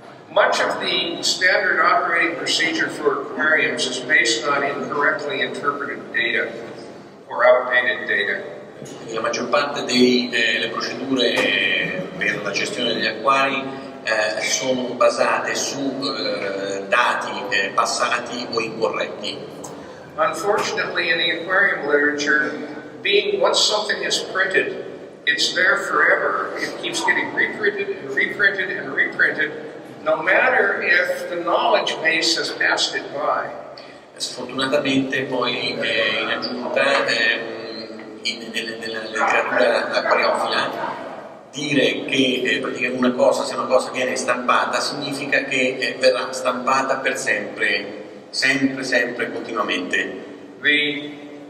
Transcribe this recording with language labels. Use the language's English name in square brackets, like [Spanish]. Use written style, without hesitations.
[English] Much of the standard operating procedure for aquariums is based on incorrectly interpreted data or outdated data. [Italian] La maggior parte delle procedure per la gestione degli acquari sono basate su dati passati o incorretti. [English] Unfortunately, in the aquarium literature, once something is printed, it's there forever. It keeps getting reprinted and reprinted and reprinted, no matter if the knowledge base has passed it by. [Italian] Sfortunatamente poi in aggiunta nella letteratura acquariofila dire che praticamente una cosa viene stampata significa che verrà stampata per sempre, continuamente.